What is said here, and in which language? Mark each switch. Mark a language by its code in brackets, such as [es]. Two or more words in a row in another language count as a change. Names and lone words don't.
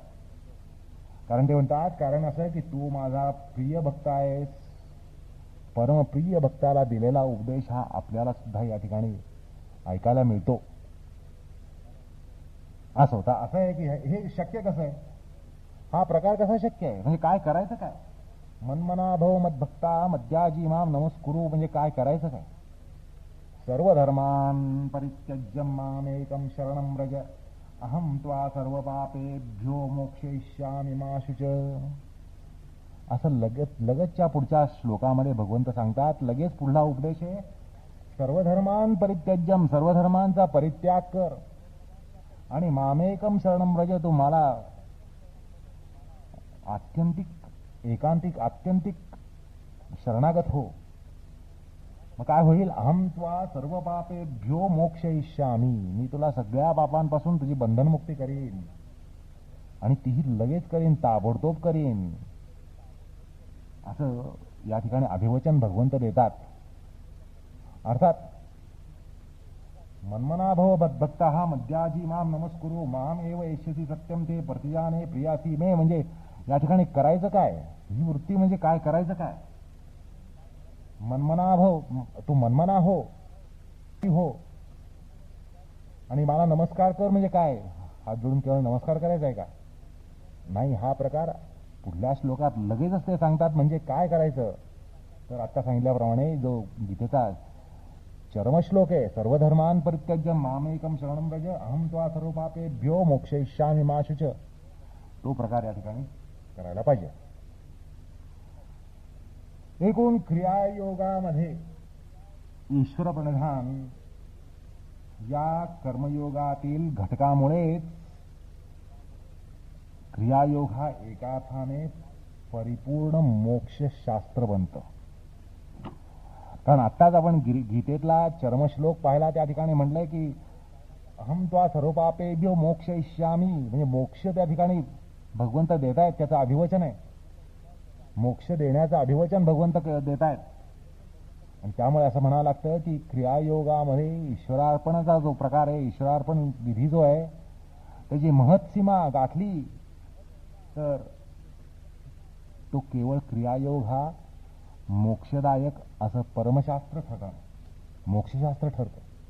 [mr] कारण ते म्हणतात, कारण असं आहे की तू माझा प्रिय भक्त आहेस. परमप्रिय भक्ताला दिलेला उपदेश हा आपल्याला सुद्धा या ठिकाणी ऐकायला मिळतो. असं होता. असं आहे की हे शक्य कसं आहे, हा प्रकार कसा शक्य आहे, म्हणजे काय करायचं काय. [sa] मन्मना भव मद्भक्ता मद्याजी माम नमस्कुरु [mr] म्हणजे काय करायचं काय. [sa] सर्व धर्मान परित्यज्य मामेकं शरणं व्रज अहं त्वा सर्व पापेभ्यो मोक्षयिष्यामि मा शुच. [mr] असं लगतच्या पुढच्या श्लोकामध्ये भगवंत सांगतात. लगेच पुढला उपदेश आहे, [sa] सर्व धर्मान परित्यज्यम, [mr] सर्व धर्मांचा परित्याग कर आणि [sa] मामेकं शरणं व्रज, [mr] तू मला आत्यंतिक शरणागत हो. मग काय होईल, [sa] अहं त्वा सर्व पापेभ्यो मोक्षयिष्यामि, [mr] मी तुला सगळ्या पापांपासून तुझी बंधनमुक्ती करीन आणि तीही लगेच करीन, ताबडतोब करीन, असं या ठिकाणी अभिवचन भगवंत देतात. [sa] अर्थात मन्मना भव मद्भक्ता हा मद्याजी माम नमस्कुरु माम एव एष्यसी सत्यम ते प्रतिजाने प्रियासी मे, [mr] म्हणजे या ठिकाणी करायचं काय, ही वृत्ती म्हणजे काय करायचं काय. मनमना हो, तू मनमना हो हो आणि मला नमस्कार कर म्हणजे काय? हात जोडून केवळ नमस्कार करायचा आहे का? नाही, हा प्रकार पुढल्या श्लोकात लगेचच ते सांगतात. म्हणजे काय करायचं? तर आता सांगितल्याप्रमाणे जो गीतेचा चरमश्लोक आहे, [sa] सर्वधर्मान परित्यज्य मामेकम शरणं व्रज अहम त्वा सर्व पापेभ्यो मोक्षयिष्यामि मा शुच, [mr] तो प्रकार या ठिकाणी करायला पाहिजे. एकूण क्रियायोगामध्ये ईश्वर प्रणिधान या कर्मयोगातील घटकामुळेच क्रियायोग हा एका अर्थाने परिपूर्ण मोक्षशास्त्र बनतं. कारण आत्ताच आपण गीतेतला चरमश्लोक पाहिला, त्या ठिकाणी म्हटलंय की [sa] अहम त्वा सर्व पापेभ्यो मोक्षयिष्यामि, [mr] म्हणजे मोक्ष त्या ठिकाणी भगवंत देत आहेत, त्याचं अभिवचन आहे. मोक्ष देण्याचं अभिवचन भगवंत देत आहेत. आणि त्यामुळे असं म्हणावं लागतं की क्रियायोगामध्ये ईश्वरार्पणाचा जो प्रकार आहे, ईश्वरार्पण विधी जो आहे, त्याची महत्सीमा गाठली तर तो केवळ क्रियायोग हा मोक्षदायक असं परमशास्त्र ठरतं, मोक्षशास्त्र ठरतं.